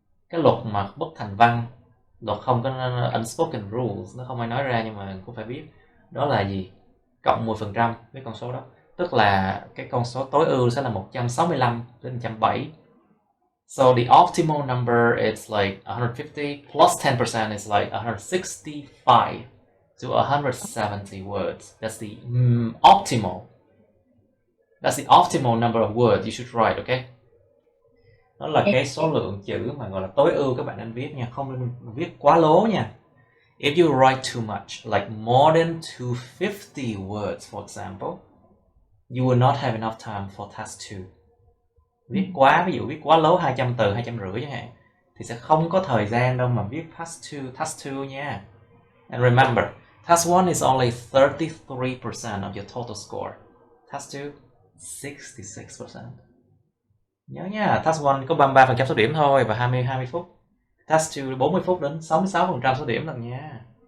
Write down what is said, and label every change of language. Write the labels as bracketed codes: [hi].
[vi] Cái luật mà bất thành văn, luật không có [en] unspoken rules, [vi] nó không ai nói ra nhưng mà cũng phải biết. Đó là gì? Cộng 10% với con số đó. Tức là cái con số tối ưu sẽ là 165 đến 170. [en] So the optimal number is like 150 plus 10% is like 165 to 170 words. That's the optimal. That's the optimal number of words you should write, okay? [vi] Đó là cái số lượng chữ mà gọi là tối ưu các bạn nên viết nha, không nên viết quá lố nha. [en] If you write too much, like more than 250 words, for example, you will not have enough time for task 2. [vi] Viết quá, ví dụ viết quá lố 200 từ, 250 chẳng hạn, thì sẽ không có thời gian đâu mà viết task 2 nha. [en] And remember, task 1 is only 33% of your total score. Task 2, 66%. [vi] Nhớ nha, task 1 có 33% số điểm thôi và 20 phút. Task 2 40 phút đến 66% số điểm lần nha.